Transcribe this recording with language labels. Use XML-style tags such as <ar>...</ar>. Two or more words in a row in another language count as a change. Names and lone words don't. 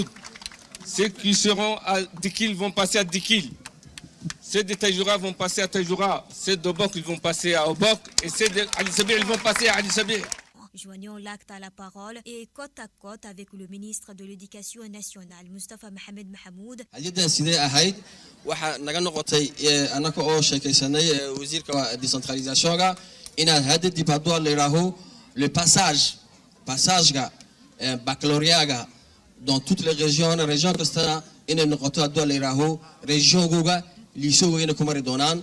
<fr>Ceux qui seront à Dikil vont passer à Dikil. Ceux de Tajoura vont passer à Tajoura, ceux d'Obok ils vont passer à Obok et ceux d'Ali Sabir ils vont passer à Ali Sabir. Joignons l'acte à la parole et côte à côte avec le ministre de l'Éducation nationale, Mustafa Mohamed Mahamoud.</fr> <so>Hadiyada sidee ahayd waxa naga noqotay anaka oo sheekaysanay wasiirka décentralisationka inaad hadda dib hadduu la yiraaho</so> <fr>le passage</fr> <so>ga</so> <fr>baccalauréat dans toutes les régions</fr> <so>kastana inay noqoto hadduu la yiraaho regiongooga liisoogoyna ku mari doonaan.</so>